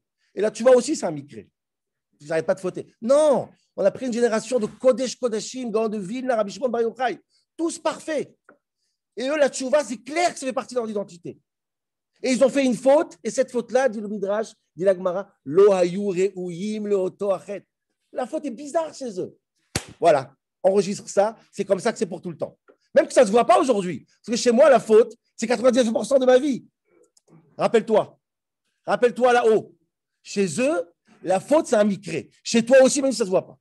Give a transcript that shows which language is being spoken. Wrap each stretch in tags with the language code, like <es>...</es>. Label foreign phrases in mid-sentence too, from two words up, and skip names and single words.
<fr>Et la tchouva aussi, c'est un mikré. Ils n'arrêtent pas de fauter. Non, on a pris une génération de</fr> <he>קודש קודשים,</he> <fr>Gaon de Vilna, Rabbi Shimon Bar Yochai. Tous parfaits. Et eux, la tchouva, c'est clair que ça fait partie de leur identité. Et ils ont fait une faute, et cette faute-là, dit le Midrash, dit la Gemara,</fr> <he>לא היו ראויים לאותו חטא.</he> <fr>La faute est bizarre chez eux. Voilà. enregistre ça, c'est comme ça que c'est pour tout le temps. Même que ça ne se voit pas aujourd'hui. Parce que chez moi, la faute, c'est 99% de ma vie. Rappelle-toi là-haut. Chez eux, la faute, c'est un micré. Chez toi aussi, même si ça ne se voit pas.</fr>